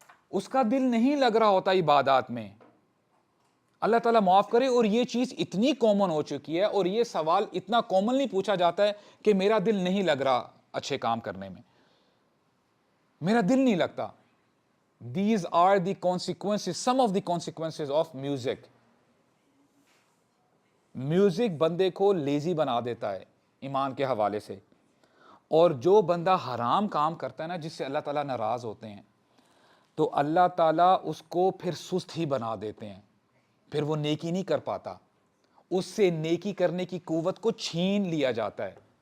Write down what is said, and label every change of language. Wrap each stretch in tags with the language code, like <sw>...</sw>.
<ur>اس کا دل نہیں لگ رہا ہوتا عبادات میں. اللہ تعالیٰ معاف کرے. اور یہ چیز اتنی کامن ہو چکی ہے اور یہ سوال اتنا کامنلی پوچھا جاتا ہے کہ میرا دل نہیں لگ رہا اچھے کام کرنے میں, میرا دل نہیں لگتا.</ur> <en>These are the consequences, some of the consequences of music.</en> <ur>Music بندے کو لیزی بنا دیتا ہے ایمان کے حوالے سے. اور جو بندہ حرام کام کرتا ہے نا, جس سے اللہ تعالیٰ ناراض ہوتے ہیں, تو اللہ تعالیٰ اس کو پھر سست ہی بنا دیتے ہیں. پھر وہ نیکی نہیں کر پاتا. اس سے نیکی کرنے کی قوت کو چھین لیا جاتا ہے.</ur>